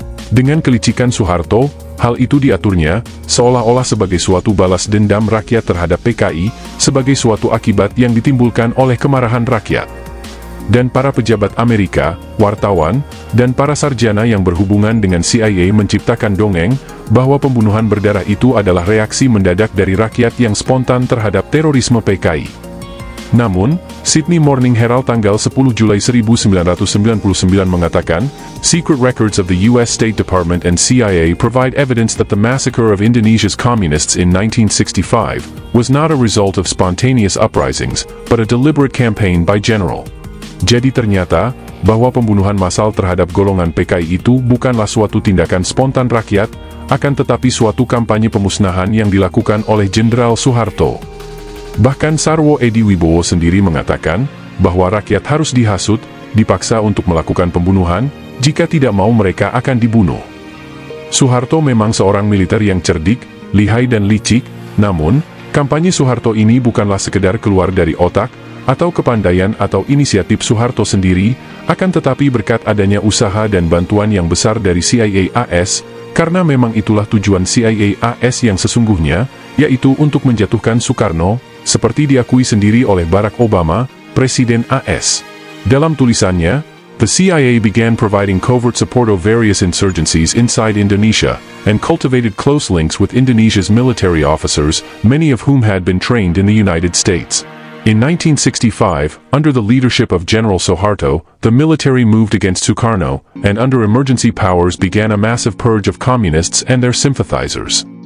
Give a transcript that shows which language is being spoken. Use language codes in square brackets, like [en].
[id] Dengan kelicikan Soeharto, hal itu diaturnya, seolah-olah sebagai suatu balas dendam rakyat terhadap PKI, sebagai suatu akibat yang ditimbulkan oleh kemarahan rakyat. Dan para pejabat Amerika, wartawan, dan para sarjana yang berhubungan dengan CIA menciptakan dongeng, bahwa pembunuhan berdarah itu adalah reaksi mendadak dari rakyat yang spontan terhadap terorisme PKI. Namun, Sydney Morning Herald tanggal 10 Juli 1999 mengatakan, [en] secret records of the US State Department and CIA provide evidence that the massacre of Indonesia's communists in 1965 was not a result of spontaneous uprisings, but a deliberate campaign by General. [id] Jadi ternyata, bahwa pembunuhan massal terhadap golongan PKI itu bukanlah suatu tindakan spontan rakyat, akan tetapi suatu kampanye pemusnahan yang dilakukan oleh Jenderal Soeharto. Bahkan Sarwo Edi Wibowo sendiri mengatakan bahwa rakyat harus dihasut, dipaksa untuk melakukan pembunuhan, jika tidak mau mereka akan dibunuh. Soeharto memang seorang militer yang cerdik, lihai dan licik, namun, kampanye Soeharto ini bukanlah sekedar keluar dari otak, atau kepandaian atau inisiatif Soeharto sendiri, akan tetapi berkat adanya usaha dan bantuan yang besar dari CIA AS, karena memang itulah tujuan CIA AS yang sesungguhnya, yaitu untuk menjatuhkan Soekarno, seperti diakui sendiri oleh Barack Obama, Presiden AS. Dalam tulisannya, [en] the CIA began providing covert support of various insurgencies inside Indonesia, and cultivated close links with Indonesia's military officers, many of whom had been trained in the United States. In 1965, under the leadership of General Soeharto, the military moved against Sukarno, and under emergency powers began a massive purge of communists and their sympathizers.